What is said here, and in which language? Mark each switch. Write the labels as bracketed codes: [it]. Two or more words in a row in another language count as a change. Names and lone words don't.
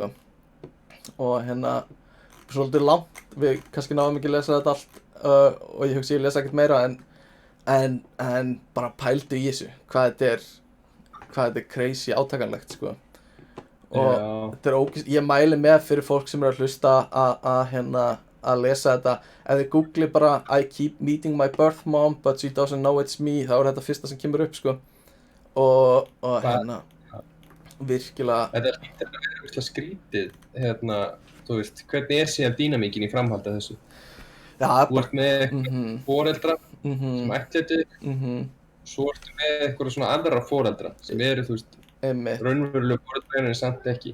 [is] Og hérna, svolítið langt, við kannski náðum ekki að lesa þetta allt og ég hugsi ég lesa ekkert meira en bara pældu í þessu, hvað þetta er crazy átakanlegt, sko. Og þetta er ógeðslega, ég mæli með fyrir fólk sem að hlusta að lesa þetta. Ef þið googli bara [en] I keep meeting my birth mom but she doesn't know it's me, [is] þá er þetta fyrsta sem kemur upp, sko. Og hérna, virkilega. Þetta er virkilega skrítið, hérna, þú veist, hvernig síðan dýnamíkin í framhaldi af þessu? Já, þú ert með foreldra sem ættleiddu, svo ertu með eitthvað svona aðra foreldra sem eru, þú veist, raunverulega foreldra en samt ekki.